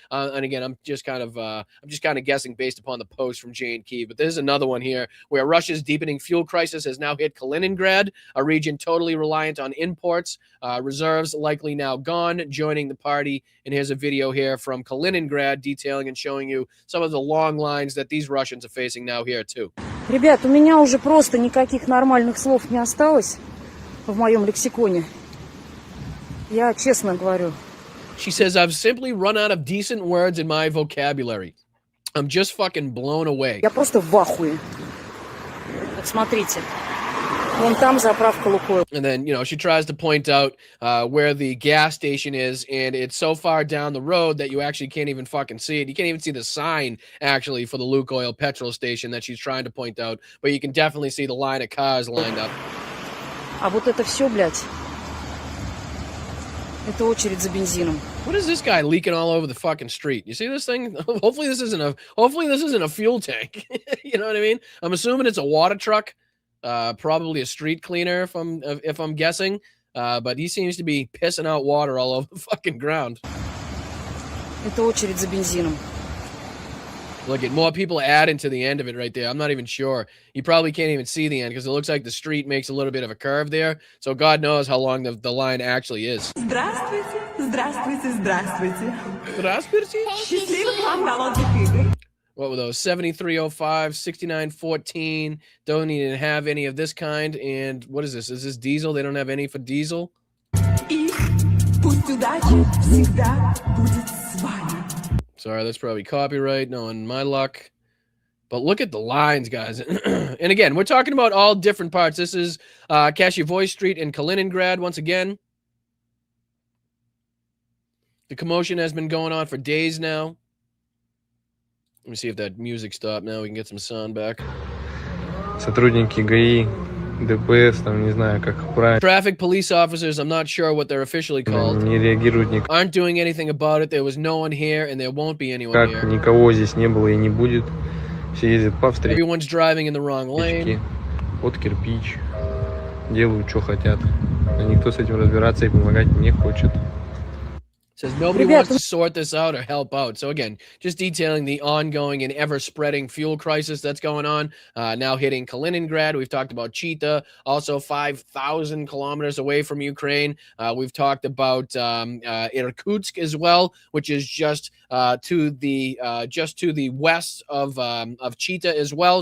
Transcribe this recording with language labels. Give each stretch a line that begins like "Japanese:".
English: And again, I'm just kind of guessing based upon the post from Jay and Kyiv. But there's another one here where Russia's deepening fuel crisis has now hit Kaliningrad, a region totally reliant on imports. Reserves likely now gone, joining the party. And here's a video here from Kaliningrad detailing and showing you some of the long lines that these Russians are facing now here too.
Russian: Ребят, у меня уже просто никаких нормальных слов не осталось в моем лексиконе. Я честно говорю.
English: She says, I've simply run out of decent words in my vocabulary. I'm just fucking blown away.
Russian: Я просто в ахуе. Вот смотрите. Вон там заправка Лукойл.
English: And then, she tries to point out where the gas station is, and it's so far down the road that you actually can't even fucking see it. You can't even see the sign, actually, for the Lukoil petrol station that she's trying to point out, but you can definitely see the line of cars lined up.
Russian: А вот это все, блядь, это очередь за бензином.
English: What is this guy leaking all over the fucking street? You see this thing? Hopefully this isn't a fuel tank. You know what I mean? I'm assuming it's a water truck. Probably a street cleaner if I'm guessing, but he seems to be pissing out water all over the fucking ground.
Russian: Это очередь за бензином.
English: Look at more people adding to the end of it right there. I'm not even sure. You probably can't even see the end because it looks like the street makes a little bit of a curve there. So God knows how long the line actually is.
Russian: Здравствуйте, здравствуйте, здравствуйте. Здравствуйте. Счастливых вам голодных игр.
English: What were those? 7305, 6914. Don't even have any of this kind. And what is this? Is this diesel? They don't have any for diesel?
Russian: И пусть удача всегда будет с вами.
English: Sorry, that's probably copyright. Knowing my luck. But look at the lines, guys. And again, we're talking about all different parts. This is Kashivoy Street in Kaliningrad once again. The commotion has been going on for days now. Let me see if that music stopped now. We can get some sound back.
Russian: Сотрудники ГАИ, ДПС, там не знаю, как правильно.
English: Traffic police officers, I'm not sure what they're officially called,
Russian: Не реагируют никак.
English: aren't doing anything about it. There was no one here, and there won't be anyone here.
Russian: Никого здесь не было и не будет. Все ездят по встречке.
English: Everyone's driving in the wrong lane.
Russian: Под кирпич. Делают, что хотят. Но никто с этим разбираться и помогать не хочет.
English: Says nobody wants to sort this out or help out. So again, just detailing the ongoing and ever-spreading fuel crisis that's going on, now hitting Kaliningrad. We've talked about Chita, also 5,000 kilometers away from Ukraine. We've talked about Irkutsk as well, which is just to the west of Chita as well.